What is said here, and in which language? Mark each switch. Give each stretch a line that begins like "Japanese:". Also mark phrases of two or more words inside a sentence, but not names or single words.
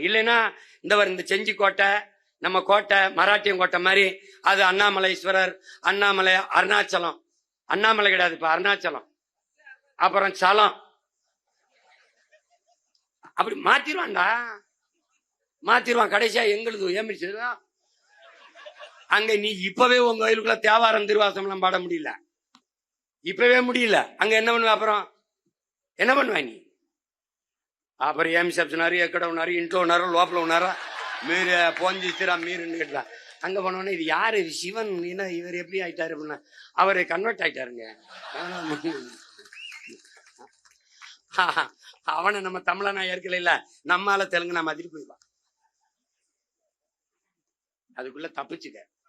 Tamil: இல்லைன்னா இந்த செஞ்சி கோட்டை, நம்ம கோட்டை மராட்டியம் கோட்டை மாதிரி, அது அண்ணாமலைஸ்வரர், அண்ணாமலை அருணாச்சலம், அண்ணாமலை கிடையாது இப்ப அருணாச்சலம், அப்புறம் சலம், அப்படி மாத்திருவான்டா, மாத்திருவான். கடைசியா எங்களுக்கு ஏமிச்சா அங்க நீ இப்பவே உங்க கோயிலுக்குள்ள தேவாரம் திருவாசம் எல்லாம் பாட முடியல, இப்பவே முடியல. அங்க என்ன பண்ணுவ, அப்புறம் என்ன பண்ணுவ நீ?
Telugu: அப்புறம் ఏమి చెప్తున్నారు, ఎక్కడ ఉన్నారు, ఇంట్లో ఉన్నారో లోపల ఉన్నారా, మీరు ఫోన్ చేస్తారా మీరుன்னு கேட்டா.
Tamil: அங்க போனோன்னா இது யாரு, சிவன், என்ன இவர் எப்படி ஆயிட்டாரு அப்படின்னா, அவரு கன்வெர்ட் ஆயிட்டாருங்க. அவனை நம்ம தமிழனா ஏற்கல, இல்ல நம்மால தெலுங்கு நம்ம அதிரி போயிடுவான். அதுக்குள்ள தப்பிச்சுக்க.